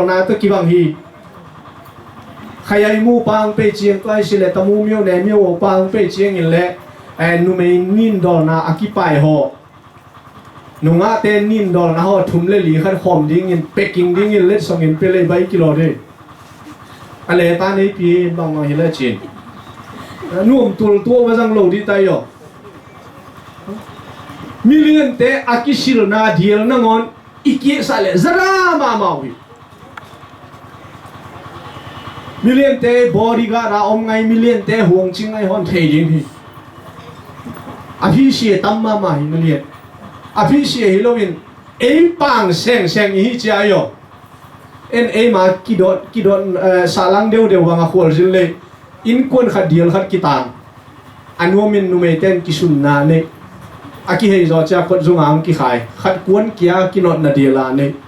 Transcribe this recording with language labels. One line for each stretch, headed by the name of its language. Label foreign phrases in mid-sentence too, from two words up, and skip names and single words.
Tedim Chin: na to ki bang hi khayai mu pang pe chiang kai si le tamu myo ne myo pang pe chiang in le nu mei nin dol na akipai ho nunga ten nin dol na ho thum le li khan khom ding in packing ding in let song in pele bai kilo de ale ta nei pi bang ma hi le chin nuam tul to wa jang lo di tai yo million te akisil na deal na ngon iki sale zara ma wi million te bodyguard ra om ngai million te huang ching ngai hon thei ding hi afi sie tam ma hi million afi sie Halloween pang seng hi cha yo en ma kidot salang deu wanga khol jil le in kon khat dial khat kitang anuamin numeten kisun na ne aki hei zo cha kot zungang ki khai khat kuan kia kinot na diala ne